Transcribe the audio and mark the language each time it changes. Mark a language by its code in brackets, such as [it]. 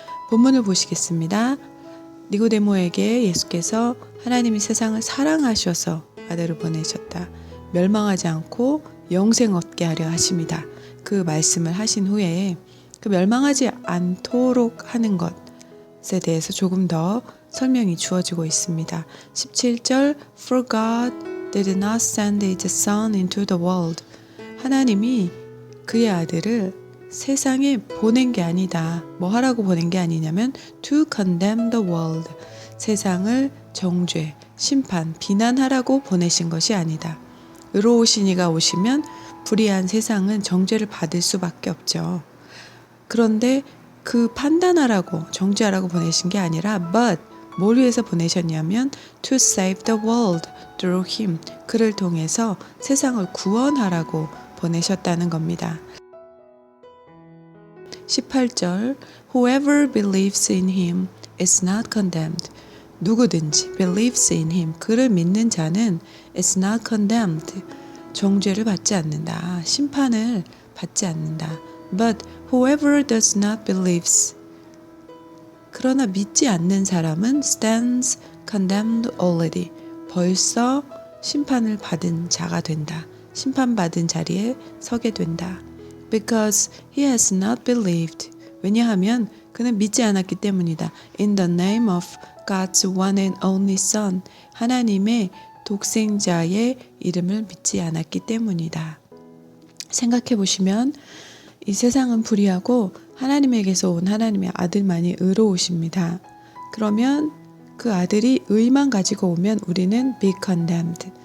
[ko] 본문을 보시겠습니다. 니고데모에게 예수께서 하나님이 세상을 사랑하셔서 아들을 보내셨다. 멸망하지 않고 영생 얻게 하려 하십니다. 그 말씀을 하신 후에 그 멸망하지 않도록 하는 것에 대해서 조금 더 설명이 주어지고 있습니다. [en] 17절 For God did not send his son into the world. [ko] 하나님이 그의 아들을 세상에 보낸 게 아니다. 뭐 하라고 보낸 게 아니냐면 [en] to condemn the world. [ko] 세상을 정죄, 심판, 비난하라고 보내신 것이 아니다. 의로우신 이가 오시면 불의한 세상은 정죄를 받을 수밖에 없죠. 그런데 그 판단하라고, 정죄하라고 보내신 게 아니라 [en] but [ko] 뭘 위해서 보내셨냐면 [en] to save the world through him. [ko] 그를 통해서 세상을 구원하라고 보내셨다는 겁니다. [en] 18절 Whoever believes in him is not condemned. [ko] 누구든지 [en] believes in him, [ko] 그를 믿는 자는 [en] is not condemned. [ko] 정죄를 받지 않는다. 심판을 받지 않는다. [en] But whoever does not believes. [ko] 그러나 믿지 않는 사람은 [en] stands condemned already. [ko] 벌써 심판을 받은 자가 된다. 심판받은 자리에 서게 된다. [en] Because he has not believed. [ko] 왜냐하면 그는 믿지 않았기 때문이다. [en] In the name of God's one and only Son. [ko] 하나님의 독생자의 이름을 믿지 않았기 때문이다. 생각해 보시면 이 세상은 불의하고 하나님에게서 온 하나님의 아들만이 의로우십니다. 그러면 그 아들이 의만 가지고 오면 우리는 [en] be condemned.